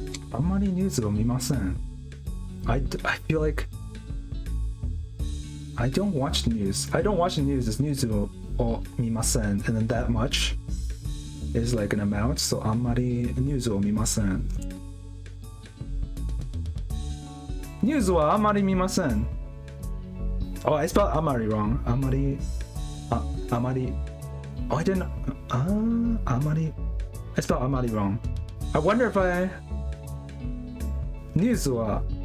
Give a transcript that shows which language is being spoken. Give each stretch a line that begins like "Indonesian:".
Japanese: あんまりニュースを見ません。
English: I feel like I don't watch news. I don't watch the news.
Japanese: This newsを見ません。
English: And then that much is like an amount.
Japanese: So あんまりニュースを見ません。ニュースはあんまり見ません。
English: Oh, I spelled Amari wrong. Amari. Amari. Oh, I didn't. Amari. I spelled Amari wrong. I wonder if I. News wa.